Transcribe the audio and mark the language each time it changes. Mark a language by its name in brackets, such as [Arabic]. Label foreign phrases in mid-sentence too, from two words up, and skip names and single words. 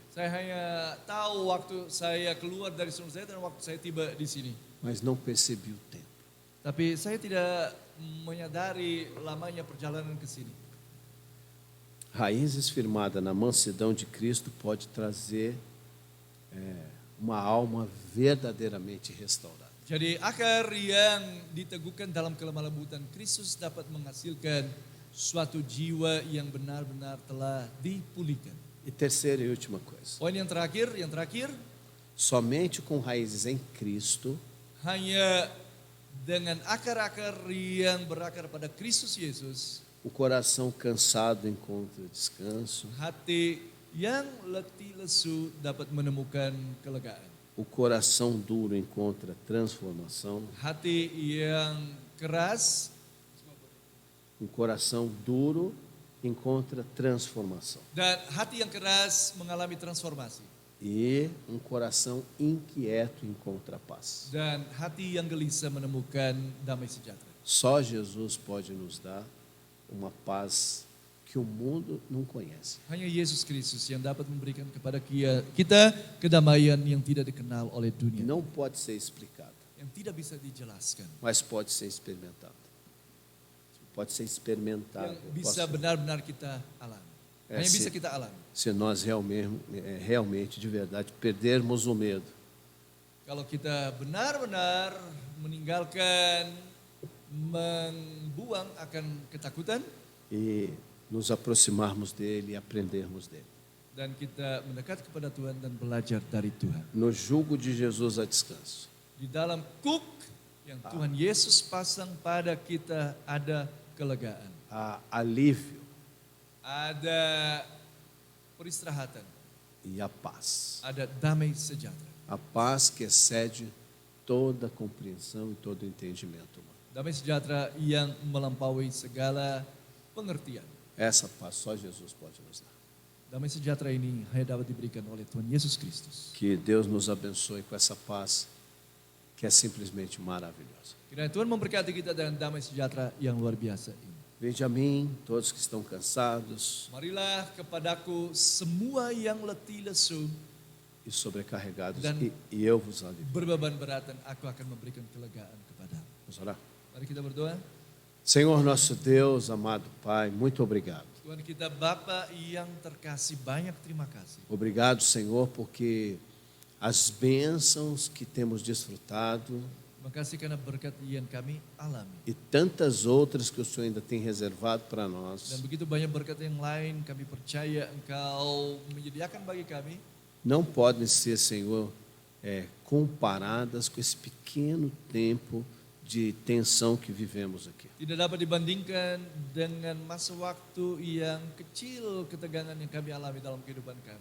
[Indonesian] Saya hanya tahu waktu saya keluar dari São José dan waktu saya tiba di sini. [Portuguese] Mas não percebi o tempo. [Indonesian] Tapi saya tidak menyadari lamanya perjalanan ke sini. [Portuguese] Raízes firmadas na mansidão de Cristo pode trazer uma alma verdadeiramente restaurada. [Indonesian] Jadi akar yang diteguhkan dalam kelemah lembutan Kristus dapat menghasilkan suatu jiwa yang benar-benar telah dipulihkan. [Portuguese] E terceira e última coisa. [Indonesian] Poin yang terakhir, [Portuguese] Somente com raízes em Cristo [Indonesian] hanya dengan akar-akar yang berakar pada Kristus Yesus, [Portuguese] o coração cansado encontra descanso, [Indonesian] hati yang letih lesu dapat menemukan kelegaan. [Portuguese] o coração duro encontra transformação, [Indonesian] Hati yang keras, [Portuguese] o coração duro encontra transformação. [Indonesian] dan hati yang keras mengalami transformasi. [Portuguese] E um coração inquieto encontra paz. [Indonesian] Dan hati yang gelisah menemukan damai sejahtera. [Portuguese] Só Jesus pode nos dar uma paz que o mundo não conhece. [Indonesian] Hanya Yesus Kristus yang dapat memberikan kepada kita kedamaian yang tidak dikenal oleh dunia, [Portuguese] Não pode ser explicado, [Indonesian] yang tidak bisa dijelaskan, [Portuguese] mas pode ser experimentado. Pode ser experimentado. [Indonesian] yang bisa benar-benar kita alami. [Portuguese] É, [Indonesian] Hanya [Portuguese] sim. [Indonesian] bisa kita alami. [Portuguese] Se nós realmente, de verdade, perdermos o medo [Indonesian] Kalau kita benar-benar meninggalkan, membuang akan ketakutan, [Portuguese] e nos aproximarmos dele e aprendermos dele. [Indonesian] dan kita mendekat kepada Tuhan dan belajar dari Tuhan. [Portuguese] No jugo de Jesus há descanso. [Indonesian] Di dalam kuk yang Tuhan Yesus pasang pada kita ada kelegaan, [Portuguese] Há alívio [Indonesian] ada peristirahatan, [Portuguese] e a paz. [Indonesian] ada damai sejahtera. [Portuguese] A paz que excede toda compreensão e todo entendimento humano. [Indonesian] Damai sejahtera yang melampaui segala pengertian. [Portuguese] Essa paz só Jesus pode nos dar. [Indonesian] Damai sejahtera ini hanya dapat diberikan oleh Tuhan Yesus Kristus. [Portuguese] Que Deus nos abençoe com essa paz que é simplesmente maravilhosa. [Indonesian] Kiranya Tuhan memberkati kita dengan damai sejahtera yang luar biasa ini. [Portuguese] Vinde a mim, todos que estão cansados [Indonesian] Marilah kepadaku semua yang letih lesu, [Portuguese] e sobrecarregados, [Indonesian] Dan- [Portuguese] e eu vos alivio. [Indonesian] berbeban berat, dan aku akan memberikan kelegaan kepadamu. [Portuguese] Vamos orar? [Indonesian] Mari kita berdoa. [Portuguese] Senhor nosso Deus, amado Pai, muito obrigado. [Indonesian] Tuhan kita Bapa yang terkasih, banyak terima kasih. [Portuguese] Obrigado, Senhor, porque as bênçãos que temos desfrutado [Indonesian] Terima kasih karena berkat yang kami alami. [Portuguese] e tantas outras que o Senhor ainda tem reservado para [Indonesian] Dan [Portuguese] nós [Indonesian] begitu banyak berkat yang lain, kami percaya Engkau menyediakan bagi kami, [Portuguese] não podem ser, Senhor, comparadas com esse pequeno tempo de tensão que vivemos aqui. [Indonesian] tidak dapat dibandingkan dengan masa waktu yang kecil ketegangan yang kami alami dalam kehidupan kami.